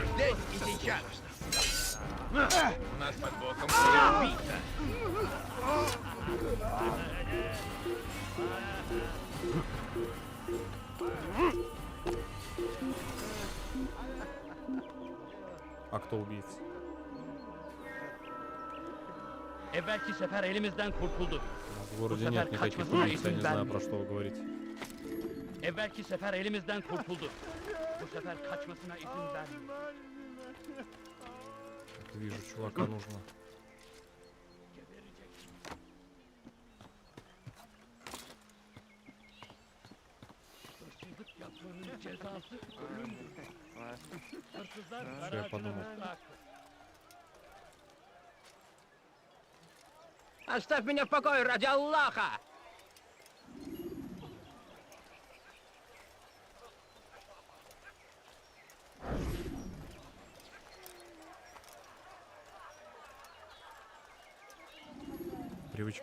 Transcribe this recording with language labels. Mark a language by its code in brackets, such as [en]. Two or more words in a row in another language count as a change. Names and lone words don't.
[ru] Здесь и сейчас! У нас под боком убийца! А кто убийца? [tr] Evvelki sefer elimizden kurtulduk. [ru] В городе [tr] Bu [ru] нет [tr] sefer [ru] никаких [tr] kaçmasına [ru] убийц, я не [tr] izin [ru] знаю, про [tr] vermeyin. [ru] что вы говорите. [tr] Evvelki sefer elimizden kurtulduk. Bu sefer kaçmasına izin vermeyin. [ru] Так, вижу, чувака нужно. [tr] Hırsızlık yapmanın cezası ölümdür. Hırsızlar Şuraya garajını [ru] подумал. [tr] bırak. [ru] Оставь меня в покое ради Аллаха! Привычка.